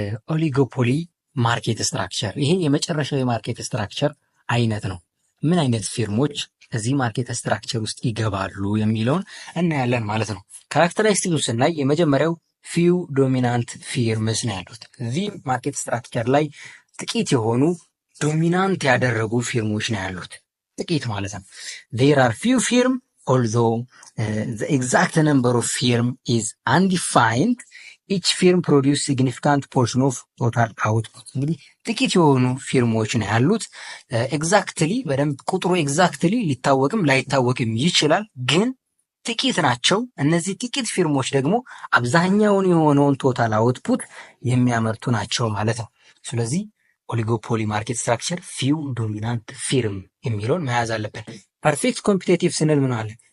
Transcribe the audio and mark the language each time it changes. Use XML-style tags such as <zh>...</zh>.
<am>ኦሊጎፖሊ ማርኬት ስትራክቸር፣ ይሄ የመጨረሻው የማርኬት ስትራክቸር አይነት ነው። ምን አይነት ፊርሞች እዚህ ማርኬት ስትራክቸር ውስጥ ይገባሉ የሚለውን እናያለን ማለት ነው። ካራክተሪስቲክስ ስናይ የመጀመሪያው ፊው ዶሚናንት ፊርምስ ነው ያሉት። እዚህ ማርኬት ስትራክቸር ላይ ጥቂት የሆኑ ዶሚናንት ያደረጉ ፊርሞች ነው ያሉት። ጥቂት ማለት ነው።</am> <en>there are few firm although the exact number of firm is undefined. each firm produce significant portion of total output.</en> <am>እንግዲህ ጥቂት የሆኑ ፊርሞች ነው ያሉት። ኤግዛክትሊ በደንብ ቁጥሩ ኤግዛክትሊ ሊታወቅም ላይታወቅም ይችላል፣ ግን ጥቂት ናቸው። እነዚህ ጥቂት ፊርሞች ደግሞ አብዛኛውን የሆነውን ቶታል አውትፑት የሚያመርቱ ናቸው ማለት ነው። ስለዚህ ኦሊጎፖሊ ማርኬት ስትራክቸር ፊው ዶሚናንት ፊርም የሚለውን መያዝ አለብን። ፐርፌክት ኮምፒቴቲቭ ስንል ምን አለን?</am>